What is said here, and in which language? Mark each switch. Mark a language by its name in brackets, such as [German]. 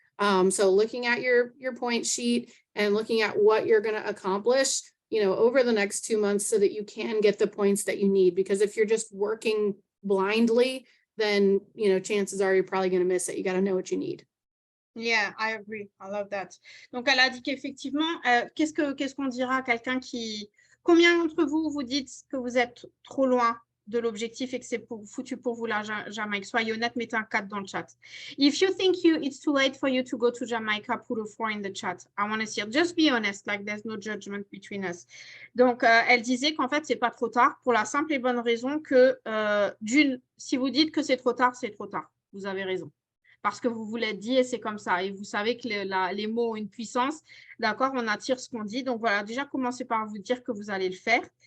[English] So looking at your point sheet and looking at what you're going to accomplish, over the next 2 months so that you can get the points that you need. Because if you're just working blindly, then, chances are you're probably going to miss it. You got to know what you need. Yeah, I agree. I love that. [French] Donc, elle a dit qu'effectivement, qu'est-ce qu'on dira à quelqu'un qui... Combien d'entre vous vous dites que vous êtes trop loin de l'objectif et que c'est foutu pour vous la Jamaïque? Soyez honnête, mettez un 4 dans le chat. [English] If you think it's too late for you to go to Jamaica, put a 4 in the chat. I want to see it. Just be honest, like there's no judgment between us. [French] Donc, elle disait qu'en fait, c'est pas trop tard pour la simple et bonne raison que, si vous dites que c'est trop tard, c'est trop tard. Vous avez raison. Parce que vous vous l'êtes dit et c'est comme ça. Et vous savez que les mots ont une puissance. D'accord, on attire ce qu'on dit. Donc voilà, déjà commencez par vous dire que vous allez le faire.